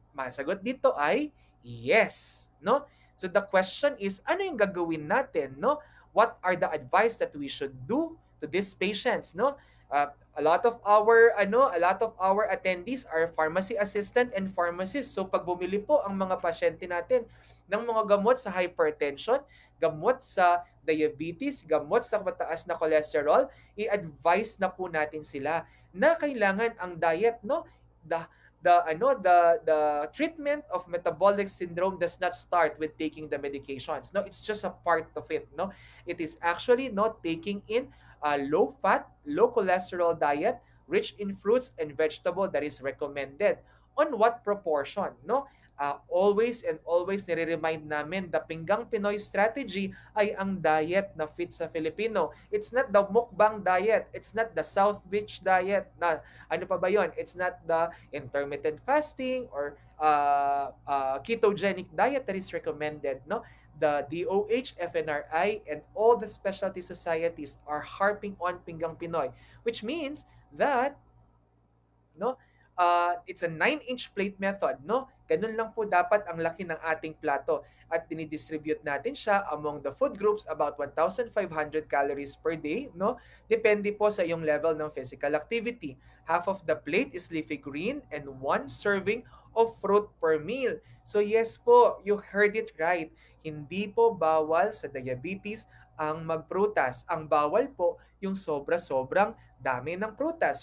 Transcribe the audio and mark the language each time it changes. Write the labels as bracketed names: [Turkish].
[Filipino] Masagot dito ay yes, no? [English] So the question is, [Filipino] ano yung gagawin natin, no? [English] What are the advice that we should do to these patients, no? A lot of our attendees are pharmacy assistant and pharmacists. [Filipino] So pag bumili po ang mga pasyente natin ng mga gamot sa hypertension, gamot sa diabetes, gamot sa mataas na cholesterol, i-advise na po natin sila na kailangan ang diet, no? [English] The treatment of metabolic syndrome does not start with taking the medications. No, it's just a part of it. No, it is actually not taking in a low fat, low cholesterol diet rich in fruits and vegetable that is recommended. On what proportion? No, always and always [Filipino] nire-remind namin, [English] the Pinggang Pinoy strategy [Filipino] ay ang diet na fit sa Filipino. [English] It's not the mukbang diet. It's not the South Beach diet. [Filipino] Na, ano pa ba yun? [English] It's not the intermittent fasting or ketogenic diet that is recommended. No, the DOH, FNRI, and all the specialty societies are harping on Pinggang Pinoy, which means that, no, it's a 9-inch plate method, no? [Filipino] Ganun lang po dapat ang laki ng ating plato at dinidistribute natin siya [English] among the food groups about 1,500 calories per day, [Filipino] no? Depende po sa iyong level ng physical activity. [English] Half of the plate is leafy green and 1 serving of fruit per meal. So yes po, you heard it right. [Filipino] Hindi po bawal sa diabetes ang magprutas. Ang bawal po yung sobra-sobrang dami ng prutas.